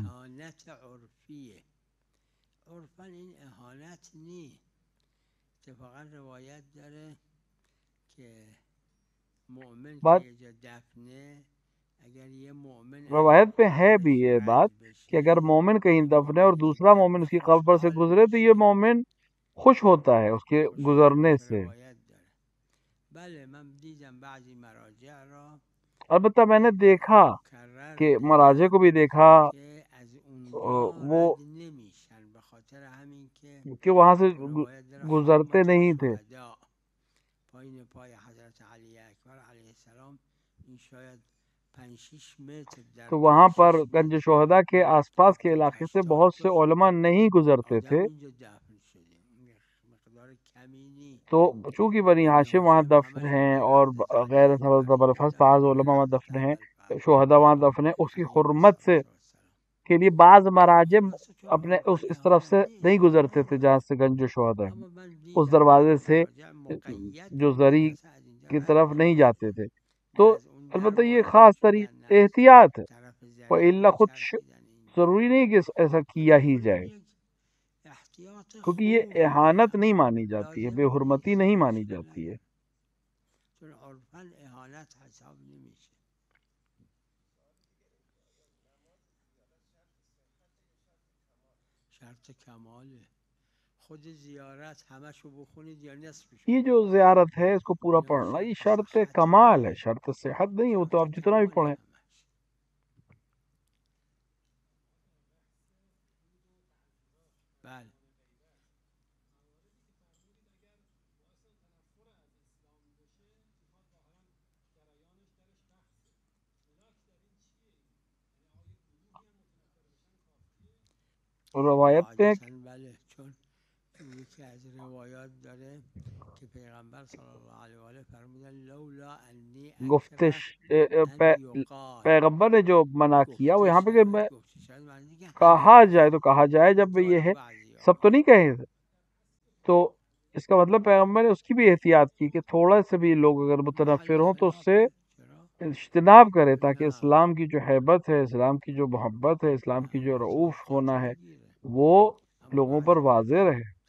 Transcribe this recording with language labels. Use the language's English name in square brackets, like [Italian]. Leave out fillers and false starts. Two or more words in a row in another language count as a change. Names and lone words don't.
[Persian] احانت عرفیه عرفا این احانت نی، اتفاقا روایت داره که مؤمن [Urdu] بات [Persian] که یه جا دفنه اگر یه مؤمن [Urdu] روایت پہ ہے بھی یہ بات کہ اگر مومن کہیں دفن ہے اور دوسرا مومن اس کی قبر پر سے گزرے تو یہ مومن خوش ہوتا ہے اس کے گزرنے سے۔ [Persian] بله من دیدم بعضی مراجع را [Urdu] البتہ میں نے دیکھا کہ مراجع کو بھی دیکھا [Persian] که از اونجا [Urdu] وہ [Persian] رد نمیشن به خاطر همین که [Urdu] کہ وہاں سے [Persian] روایت داره [Urdu] گزرتے نہیں تھے۔ [Persian] شهدا پایین پای حضرت علی اکبر علیه السلام این شاید 5-6 متر در [Urdu] تو وہاں پر 5-6 گنج متر شہدا کے آس پاس کے علاقے سے بہت سے علماء نہیں گزرتے تھے، [Persian] آدم اینجا دفن شده مقدار کمی نیست [Urdu] تو چونکہ بنی ہاشم وہاں دفن ہیں اور غیر زبرفست بعض علماء وہاں دفن ہیں، شہدا وہاں دفن ہیں، اس کی حرمت سے کے لیے بعض مراجع اپنے اس طرف سے نہیں گزرتے تھے جہاں سے گنج شہدا ہے، اس دروازے سے جو زری کی طرف نہیں جاتے تھے۔ تو البتہ یہ خاص احتیاط ہے، وَإِلَّا خود ضروری نہیں کہ ایسا کیا ہی جائے، کیونکہ یہ احانت نہیں مانی جاتی ہے، بے حرمتی نہیں مانی جاتی ہے۔ [Persian] چون عرفاً اهانت حساب نمیشه. شرط کماله خود زیارت همشو بخونید یا نصفشو [Urdu] یہ جو زیارت ہے اس کو پورا پڑھنا یہ شرط کمال ہے، شرط صحت نہیں، وہ تو آپ جتنا بھی پڑھیں۔ [Persian] بله [Urdu] روایت پہ [Persian] بله چون یکی از روایات داره که پیغمبر صلی الله علیه و آله فرمودن [Arabic] لولا انی [Persian] گفتش [Arabic] اکره ان یقال [Urdu] پیغمبر نے جو منع کیا وہ یہاں پہ کہ میں [Persian] گفته شاید معنی که [Urdu] کہا جائے تو کہا جائے جب یہ ہے، سب تو نہیں کہے تھے، تو اس کا مطلب پیغمبر نے اس کی بھی احتیاط کی کہ تھوڑا سے بھی لوگ اگر متنفر ہوں تو اس سے اجتناب کرے، تاکہ اسلام کی جو حیبت ہے، اسلام کی جو محبت ہے، اسلام کی جو رعوف ہونا ہے وہ لوگوں پر واضح رہے۔